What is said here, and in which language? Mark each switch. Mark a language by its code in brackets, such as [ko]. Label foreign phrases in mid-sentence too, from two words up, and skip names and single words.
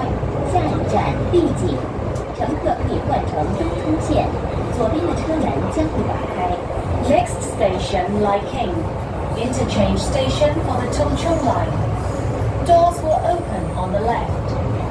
[zh] 下一站丽景，乘客可以换乘东涌线，左边的车门将会打开。 [en] Next station, Lai King. Interchange station for the Tung Chung line. Doors will open on the left.